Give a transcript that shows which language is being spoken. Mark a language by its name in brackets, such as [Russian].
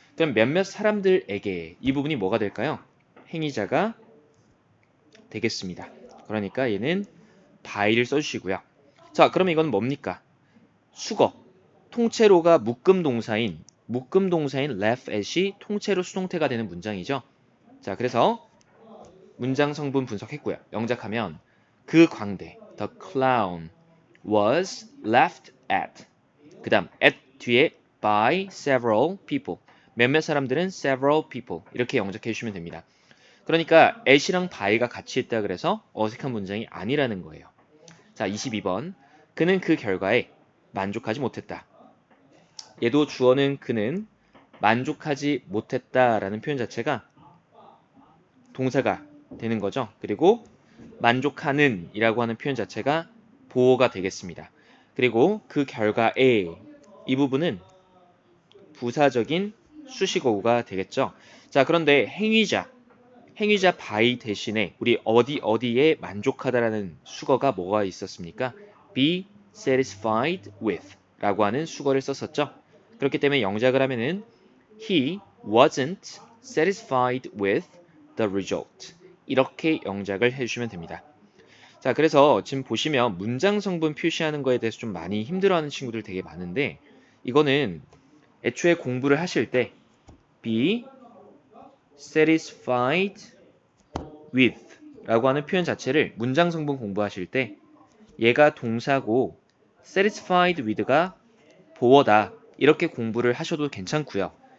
[Korean] 그럼 몇몇 사람들에게 이 부분이 뭐가 될까요? 행위자가 되겠습니다. 그러니까 얘는 by를 써주시고요. 자, 그러면 이건 뭡니까? 수거. 통째로가 묶음 동사인 laugh at이 통째로 수동태가 되는 문장이죠. 자, 그래서 문장 성분 분석했고요. 영작하면 그 광대 [English] the clown was laughed at. [Korean] 그 다음 at 뒤에 [English] by several people. [Korean] 몇몇 사람들은 [English] several people. [Korean] 이렇게 영작해 주시면 됩니다. 그러니까 at이랑 by가 같이 있다 그래서 어색한 문장이 아니라는 거예요. 자, 22번. 그는 그 결과에 만족하지 못했다. 얘도 주어는 그는 만족하지 못했다라는 표현 자체가 동사가 되는 거죠. 그리고 만족하는 이라고 하는 표현 자체가 보어가 되겠습니다. 그리고 그 결과에 이 부분은 부사적인 수식어구가 되겠죠. 자, 그런데 행위자 by 대신에 우리 어디에 만족하다라는 수거가 뭐가 있었습니까? be satisfied with 라고 하는 수거를 썼었죠. 그렇기 때문에 영작을 하면은 [English] he wasn't satisfied with the result. [Korean] 이렇게 영작을 해주시면 됩니다. 자, 그래서 지금 보시면 문장 성분 표시하는 거에 대해서 좀 많이 힘들어하는 친구들 되게 많은데 이거는 애초에 공부를 하실 때 be satisfied with 라고 하는 표현 자체를 문장 성분 공부하실 때 얘가 동사고 satisfied with가 보어다 이렇게 공부를 하셔도 괜찮고요.